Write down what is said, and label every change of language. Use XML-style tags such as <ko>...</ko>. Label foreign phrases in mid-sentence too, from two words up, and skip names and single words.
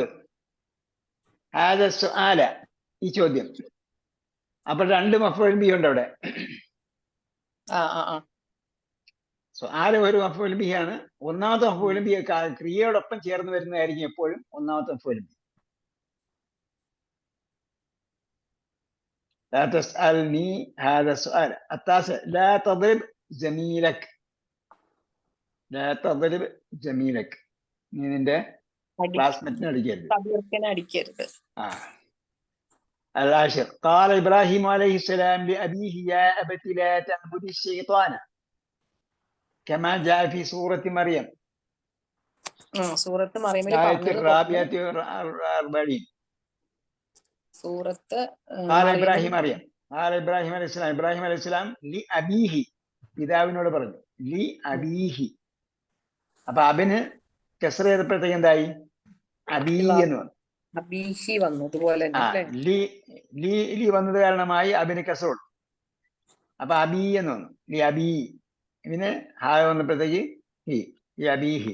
<ar>هذا السؤال,</ar> <ml>ഈ ചോദ്യം. അപ്പൊ രണ്ട്</ml> <ar>مفعول به</ar> <ml>ഉണ്ട് അവിടെ. സുആല ഒരു</ml> <ar>مفعول به.</ar> <ml>ഒന്നാമത്തെ</ml> <ar>مفعول به</ar> <ml>ക്രിയയോടൊപ്പം ചേർന്ന് വരുന്നതായിരിക്കും എപ്പോഴും ഒന്നാമത്തെ</ml> <ar>مفعول به. لا تسألني هذا السؤال. التاسع لا تضرب زميلك, لا تضرب زميلك,</ar> <ml>നീ നിന്റെ ക്ലാസ്മേറ്റിനെ അടിക്കരുത്.</ml> <ar>العاشر قال إبراهيم عليه السلام لأبيه يا أبت لا تعبد الشيطان كما جاء في سورة مريم الآية الرابعة والأربعين. قال إبراهيم مريم, قال إبراهيم عليه السلام, إبراهيم عليه السلام لأبيه,</ar> <ml>പിതാവിനോട് പറഞ്ഞു.</ml> <ar>لأبيه,</ar> <ml>അപ്പൊ അബിന് കസ്റ ചെയ്തപ്പോഴത്തേക്ക് എന്തായി? അബീ എന്ന് വന്നു. ലി വന്നത് കാരണമായി അബിന് കസ്റ കൊടുത്തു. അപ്പൊ അബീ എന്ന് വന്നു.</ml> <ar>لأبي.</ar> <ml>ഇതിന് ഹാ വന്നപ്പോഴത്തേക്ക് ഹി,</ml> <ar>لأبيه.</ar>